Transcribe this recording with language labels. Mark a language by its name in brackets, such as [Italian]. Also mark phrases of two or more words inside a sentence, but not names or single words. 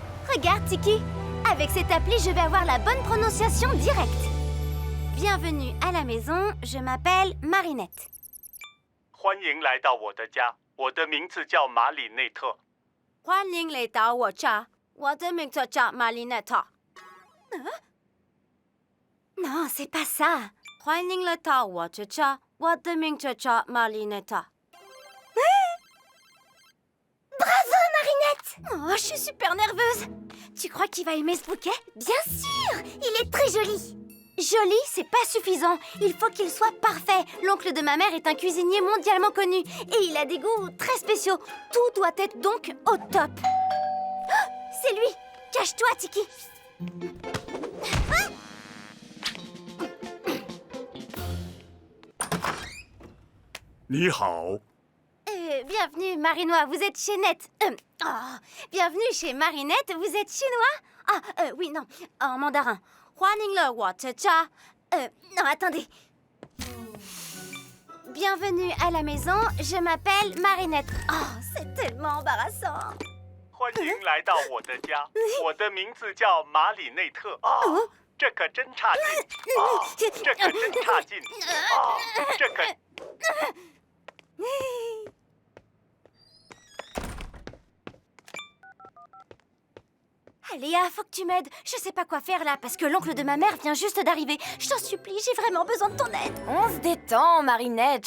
[French] Regarde, Tiki. Avec cette appli, je vais avoir la bonne prononciation directe. Bienvenue à la maison, je m'appelle Marinette. [Chinese] 欢迎来到我的家，我的名字叫马里内特。欢迎来到我家，我的名字叫 Marinette. [French] Non, c'est pas ça. [Chinese] 欢迎来到我的家，我的名字叫 Marinette. [French] Bravo, Marinette! Oh, je suis super nerveuse. Tu crois qu'il va aimer ce bouquet? Bien sûr! Il est très joli. Joli, c'est pas suffisant. Il faut qu'il soit parfait. L'oncle de ma mère est un cuisinier mondialement connu. Et il a des goûts très spéciaux. Tout doit être donc au top. Oh, c'est lui! Cache-toi, Tiki. [Chinese] 你好， [French] Bienvenue, Marinois, vous êtes chez Net. Bienvenue chez Marinette, vous êtes chinois? Oui, non, en mandarin. [Chinese] 欢迎了我的家. [French] Non, attendez. Bienvenue à la maison, je m'appelle Marinette. Oh, c'est tellement embarrassant. [Chinese] 欢迎来到我的家，我的名字叫马里内特。哦，这可真差劲！哦，这可真差劲！哦，这可。 [French] Léa, faut que tu m'aides. Je sais pas quoi faire là parce que l'oncle de ma mère vient juste d'arriver. Je t'en supplie, j'ai vraiment besoin de ton aide. On se détend, Marinette.